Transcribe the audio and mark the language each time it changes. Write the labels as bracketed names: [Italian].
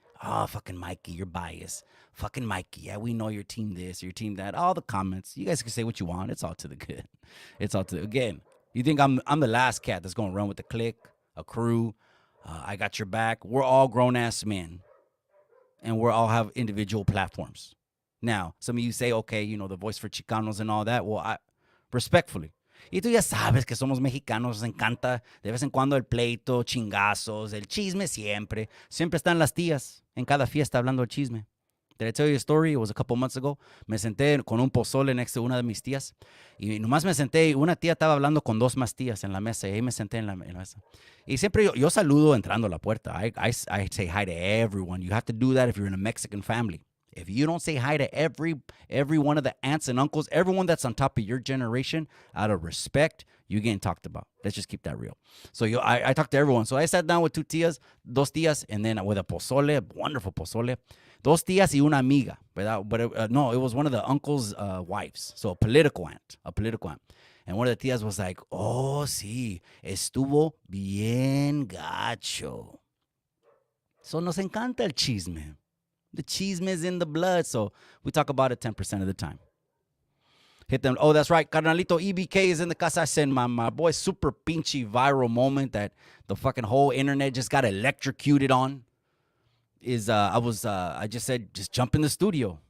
[English] Oh, fucking Mikey, you're biased. Fucking Mikey, yeah, we know your team this, your team that. All the comments. You guys can say what you want. It's all to the good. It's all to again. You think I'm the last cat that's gonna run with the clique, a crew? I got your back. We're all grown ass men, and we all have individual platforms. Now, some of you say, okay, the voice for Chicanos and all that. Well, I respectfully. [Spanish] Y tú ya sabes que somos mexicanos, nos encanta de vez en cuando el pleito, chingazos, el chisme siempre. Siempre están las tías en cada fiesta hablando del chisme. [English] Did I tell you a story? It was a couple months ago. [Spanish] Me senté con un pozole [English] next to [Spanish] una de mis tías. Y nomás me senté y una tía estaba hablando con dos más tías en la mesa. Y ahí me senté en la mesa. Y siempre yo saludo entrando a la puerta. [English] I say hi to everyone. You have to do that if you're in a Mexican family. If you don't say hi to every one of the aunts and uncles, everyone that's on top of your generation, out of respect, you're getting talked about. Let's just keep that real. So I talked to everyone. So I sat down with dos tías, and then with a pozole, wonderful pozole. [Spanish] Dos tías y una amiga, ¿verdad? [English] But no, it was one of the uncle's wives. So a political aunt. And one of the tías was like, [Spanish] oh, sí, estuvo bien gacho. So nos encanta el chisme. [English] The chisme is in the blood, so we talk about it 10% of the time. Hit them. Oh, that's right. Carnalito EBK is in the casa. I said my boy super pinchy viral moment that the fucking whole internet just got electrocuted on is I just said, just jump in the studio.